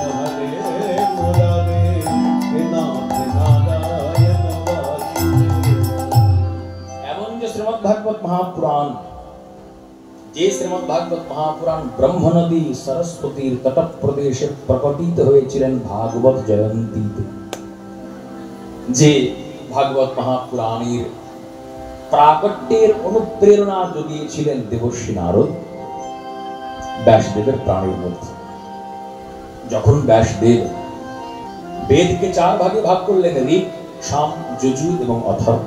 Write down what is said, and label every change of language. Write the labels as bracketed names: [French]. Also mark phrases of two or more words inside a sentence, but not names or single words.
[Bangla] ভাগবত মহাপুরাণ, যে শ্রীমদ্ ভাগবত মহাপুরাণ ব্রহ্ম নদী সরস্বতীর তট প্রদেশে প্রকটিত হয়েছিলেন ভাগবত জয়ন্তীতে। যে ভাগবত মহাপুরাণের প্রাকট্যের অনুপ্রেরণা জুগিয়েছিলেন দেবর্ষি নারদ ব্যাসদেবের প্রাণের মধ্যে। যখন ব্যাসদেব বেদকে 4 ভাগে ভাগ করলেন, ঋক, সাম, যজুর এবং অথর্ব।